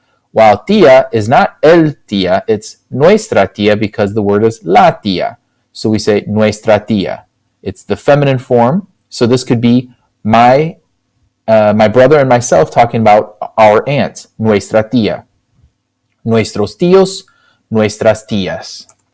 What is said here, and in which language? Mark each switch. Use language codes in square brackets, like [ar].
[en] While tía is not [es] el tía, [en] it's [es] nuestra tía [en] because the word is [es] la tía. [en] So we say [es] nuestra tía. [en] It's the feminine form, so this could be my brother and myself talking about our aunt, [es] nuestra tía. Nuestros tíos, nuestras tías.